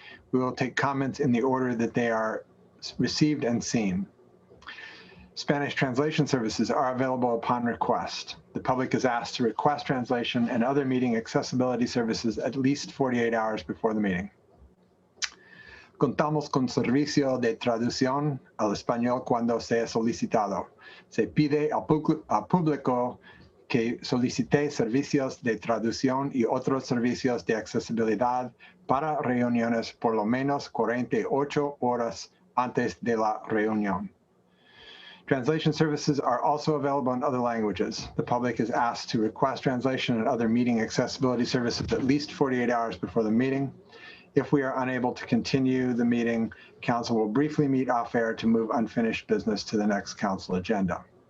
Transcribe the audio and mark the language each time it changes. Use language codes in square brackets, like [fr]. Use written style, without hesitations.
[en] We will take comments in the order that they are received and seen. Spanish translation services are available upon request. The public is asked to request translation and other meeting accessibility services at least 48 hours before the meeting. [es] Contamos con servicio de traducción al español cuando sea solicitado. Se pide al público que solicite servicios de traducción y otros servicios de accesibilidad para reuniones por lo menos 48 horas antes de la reunión. [en] Translation services are also available in other languages. The public is asked to request translation and other meeting accessibility services at least 48 hours before the meeting. If we are unable to continue the meeting, council will briefly meet off air to move unfinished business to the next council agenda.